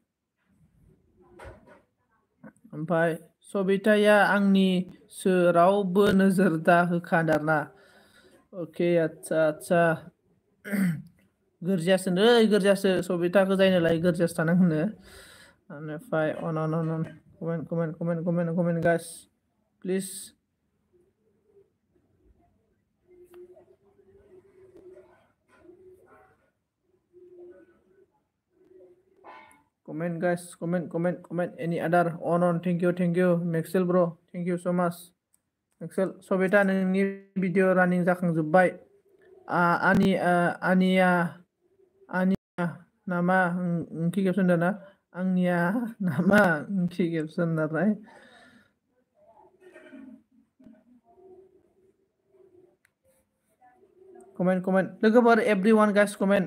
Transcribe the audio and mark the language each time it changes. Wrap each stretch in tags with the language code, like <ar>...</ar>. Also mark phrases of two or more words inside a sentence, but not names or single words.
<brx>ओमफ्राय सबिताया आंनिसो रावबो नोजोर दा होखादो आरोना अके आदसा गोरजियासो नै गोरजियासो सबिताखौ जायनोलाय गोरजियासो थानां होनो बेनिफ्राय</brx> <en>on comment guys please comment guys, comment any other on thank you Maxel bro, thank you so much Maxel।</en> <brx>सबिता नोंनि भिडिअ रानिं जाखांजोब्बाय। आनिया नामा ओंथि खेबसन ना आंनिया नामा ओंथि खेबसन नालाय कमेन्ट लोगोफोर</brx> <en>everyone guys comment.</en>